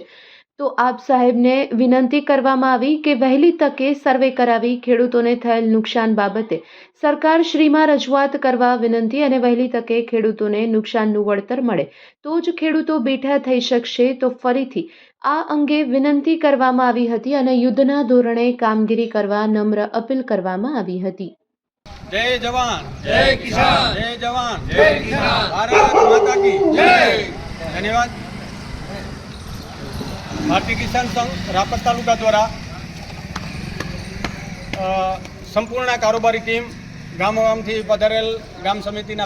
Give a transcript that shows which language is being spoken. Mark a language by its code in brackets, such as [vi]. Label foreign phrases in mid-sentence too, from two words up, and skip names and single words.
[gu] તો આપ સાહેબને વિનંતી કરવામાં આવી કે વહેલી તકે સર્વે કરાવી ખેડૂતોને થયેલ નુકસાન બાબતે સરકાર શ્રીમાં રજૂઆત કરવા વિનંતી અને વહેલી તકે ખેડૂતોને નુકસાનનું વળતર મળે તો જ ખેડૂતો બેઠા થઈ શકશે। તો ફરીથી આ અંગે વિનંતી કરવામાં આવી હતી અને યુદ્ધના ધોરણે કામગીરી કરવા નમ્ર અપીલ કરવામાં આવી હતી। [hi] जय जवान जय किसान जय जवान जय किसान भारत माता की जय। धन्यवाद। [gu] ભારતીય કિસાન સંઘ રાપર તાલુકા દ્વારા સંપૂર્ણ કારોબારી ટીમ ગામ ગામથી પધારેલ ગામ સમિતિના